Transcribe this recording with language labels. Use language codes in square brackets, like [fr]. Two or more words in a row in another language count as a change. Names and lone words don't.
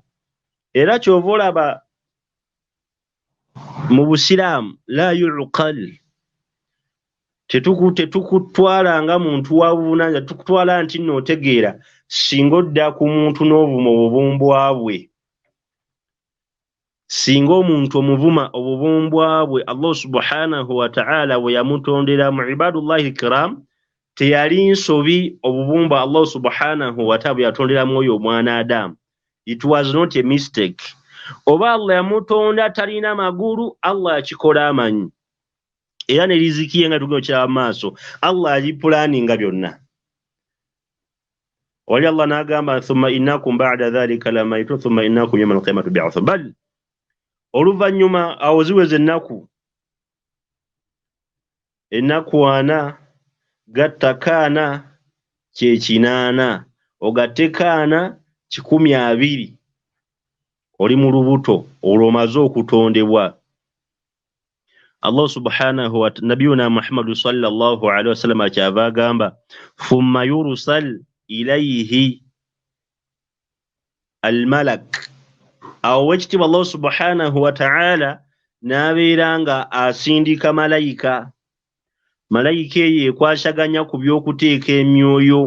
[lg] Era kyova olaba mu Busiraamu [ar] لا يقال, [lg] tetukutwala nga muntu wa buvunaanyizibwa, tukutwala nti nno otegeera singa odda ku muntu n'obuvuma obuvumbwa bwe, singa omuntu omuvuma obuvumbwa bwe [ar] الله سبحانه وتعالى [lg] bwe yamutondera mu [ar] عباد الله الكرام, [lg] teyali nsobi obuvumbwa [ar] الله سبحانه وتعالى [lg] bwe yatonderamu oyo omwana Adamu. [en] It was not a mistake. [lg] Oba Allah yamutonda talina magulu, Allah akikola amanyi. Era ne riziki ye nga tugenda okiraba maaso, Allah alipulaninga byonna. [ar] Wali Allah n'agamba ثم إنكم بعد ذلك لميتون ثم إنكم يوم القيامة تبعثون. [lg] Bal oluvannyuma awo ziweze ennaku ana gatta kaana kye 8, ogatte kaana 20, oli mu lubuto olwo omaze okutondebwa. [ar] الله سبحانه وتعالى نبينا محمد صلى الله عليه وسلم [lg] akyava agamba [ar] ثم يرسل إليه الملك. [lg] Awo wekitiibwa [ar] الله سبحانه وتعالى [lg] n'abeera nga asindika malayika. Malayika eyo ekwasaganya ku by'okuteeka emyoyo.